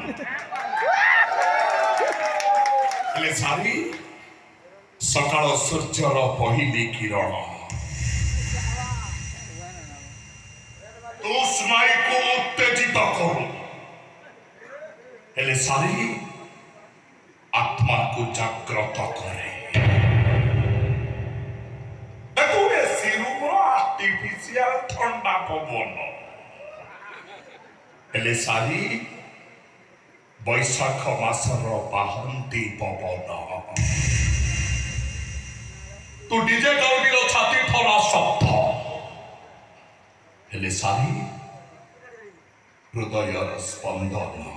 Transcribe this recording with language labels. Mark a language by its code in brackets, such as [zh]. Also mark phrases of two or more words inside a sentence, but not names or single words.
[or] ହେଲେ ଶାଢ଼ୀ ସକାଳ ସୂର୍ଯ୍ୟର ପହିଲି କିରଣ। ତୁ ସ୍ନାୟୁକୁ ଉତ୍ତେଜିତ କରୁ, ହେଲେ ଶାଢ଼ୀ ଆତ୍ମାକୁ ଜାଗ୍ରତ କରେ। ଆର୍ଟିଫିସିଆଲ ଥଣ୍ଡା ପବନ, ହେଲେ ଶାଢ଼ୀ ବୈଶାଖ ମାସର ବାହନ୍ତି ପବନ। ତୁ ଡିଜେ ଗାଉଡ଼ିର ଛାତି ଥରା ଶବ୍ଦ, ହେଲେ ଶାଢ଼ୀ ହୃଦୟର ସ୍ପନ୍ଦନ।